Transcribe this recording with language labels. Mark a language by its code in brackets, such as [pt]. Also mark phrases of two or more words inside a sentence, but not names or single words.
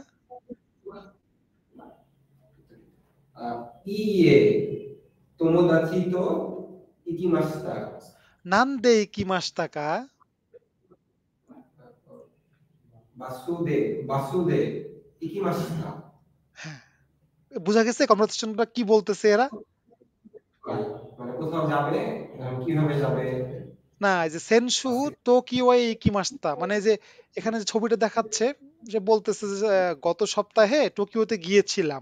[ja] いいえ、友達と行きました。なんで行きましたか？バスで行きました。 [bn] বুঝা গেছে কনভারসেশনটা কি বলতেছে এরা? মানে কোথাও যাবে, কিভাবে যাবে? না, এই যে [ja] 先週 東京へ 行きました, [bn] মানে যে এখানে যে ছবিটা দেখাচ্ছে, যে বলতেছে যে গত সপ্তাহে টোকিওতে গিয়েছিলাম।